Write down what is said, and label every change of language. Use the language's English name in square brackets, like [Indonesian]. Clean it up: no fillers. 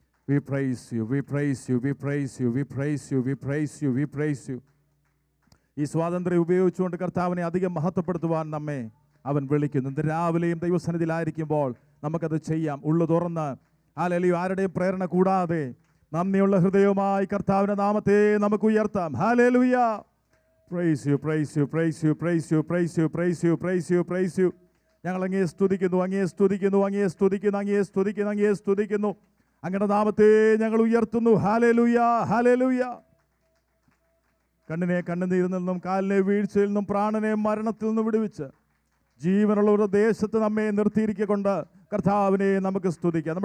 [English] We praise you, we praise you, we praise you, we praise you, we praise you, we praise you. [Malayalam] ഈ സ്വാതന്ത്ര്യം ഉപയോഗിച്ചുകൊണ്ട് കർത്താവിനെ അധികം മഹത്വപ്പെടുത്തുവാൻ നമ്മെ അവൻ വിളിക്കുന്നു. ഇന്ന് രാവിലെയും ദൈവസന്നിധിയിലായിരിക്കുമ്പോൾ നമുക്കത് ചെയ്യാം. ഉള്ളു തുറന്ന് ഹല്ലേലൂയ, ആരുടെയും പ്രേരണ കൂടാതെ നന്ദിയുള്ള ഹൃദയവുമായി കർത്താവിൻ്റെ നാമത്തെ നമുക്ക് ഉയർത്താം. Hallelujah. [English] Praise you, praise you, praise you, praise you, praise you, praise you, praise you, praise you. [Malayalam] ഞങ്ങൾ അങ്ങയെ സ്തുതിക്കുന്നു, അങ്ങയെ സ്തുതിക്കുന്നു, അങ്ങയെ സ്തുതിക്കുന്നു, അങ്ങയെ സ്തുതിക്കുന്നു, അങ്ങയെ സ്തുതിക്കുന്നു. അങ്ങയുടെ നാമത്തെ ഞങ്ങൾ ഉയർത്തുന്നു. Hallelujah, hallelujah. കണ്ണിനെ കണ്ണുനീരിൽ നിന്നും കാലിനെ വീഴ്ചയിൽ നിന്നും പ്രാണനെ മരണത്തിൽ നിന്നും വിടുവിച്ച് ജീവനുള്ള ഒരു ദേശത്ത് നമ്മെ നിർത്തിയിരിക്കൊണ്ട് കർത്താവിനെ നമുക്ക് സ്തുതിക്കാം.